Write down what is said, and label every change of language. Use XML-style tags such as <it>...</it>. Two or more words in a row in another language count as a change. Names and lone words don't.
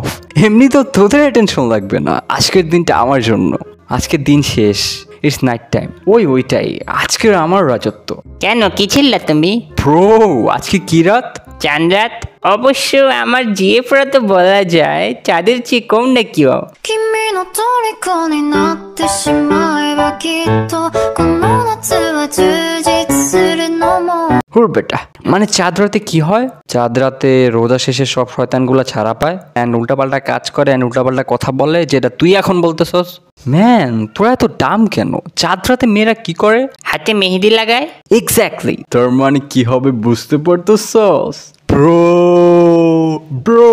<bn>এমনি তো তোদের অ্যাটেনশন লাগবে না, আজকের দিনটা আমার জন্য। আজকের দিন শেষ,</bn> <en>it's night time.</en> <bn>ওইটাই আজকের আমার রাজত্ব। কেন কি ছিল্লা তুমি? ব্রো আজকে কি রাত? চাঁদ রাত। অবশ্য আমার জিএফরা তো বলা যায় চাঁদের চেয়ে কম না কিও।</bn> <ja>君の虜になってしまえばきっとこの夏は充実するのも。</ja> <bn>হুর বেটা, মানে চাঁদ রাতে কি হয়? চাঁদ রাতে রোজা শেষে সব শয়তানগুলা ছাড়া পায় অ্যান্ড উল্টাপাল্টা কাজ করে অ্যান্ড উল্টাপাল্টা কথা বলে, যেটা তুই এখন বলতেছস। ম্যান তোরা এত ডাম কেন? চাঁদ রাতে মেয়েরা কি করে? হাতে মেহেদি লাগায়। এক্স্যাক্টলি। তার মানে কি হবে বুঝতে পারতেছস?</bn> <en>bro bro</en>